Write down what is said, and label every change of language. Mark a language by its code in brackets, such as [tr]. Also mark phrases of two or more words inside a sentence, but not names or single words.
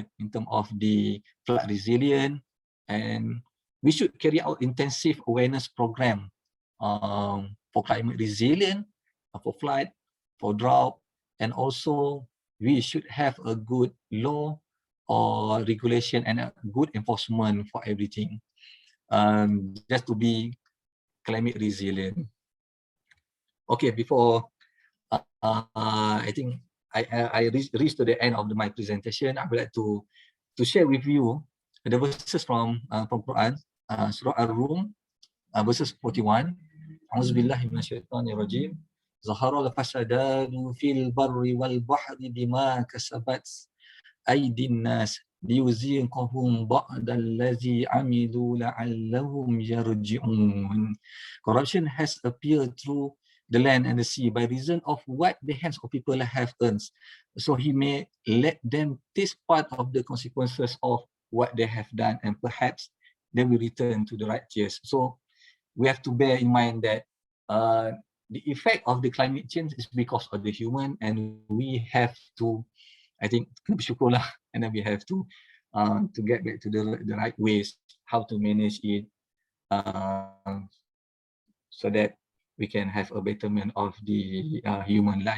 [en] in terms of the flood resilient, and we should carry out intensive awareness program for climate resilient, for flood, for drought, and also we should have a good law or regulation and a good enforcement for everything, just to be climate resilient. Okay, before I think I reached to the end of my presentation, I would like to share with you the verses from Quran, Surah Ar-Rum, verses 41. [ar] أعوذ بالله من الشيطان الرجيم. ظهر الفساد في البر والبحر بما كسبت أيدي الناس ليذيقهم بعض الذي عملوا لعلهم يرجعون. [en] Corruption has appeared through the land and the sea by reason of what the hands of people have earned. So he may let them taste part of the consequences of what they have done, and perhaps they will return to the right years. So we have to bear in mind that the effect of the climate change is because of the human, and we have to, I think, bersyukurlah, and then we have to get back to the right ways, how to manage it, so that we can have a betterment of the human life.